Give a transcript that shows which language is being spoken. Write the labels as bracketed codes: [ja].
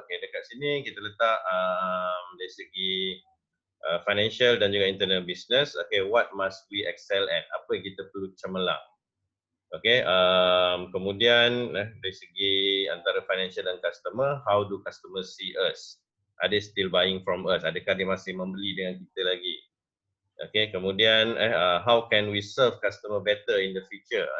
[ms] Okay, dekat sini kita letak dari segi financial dan juga internal business. [en] Okay, what must we excel at? [ms] Apa yang kita perlu cemerlang? Okay, kemudian dari segi antara financial dan customer, [en] how do customers see us? Are they still buying from us? [ms] Adakah dia masih membeli dengan kita lagi? [en] Okay, kemudian how can we serve customer better in the future?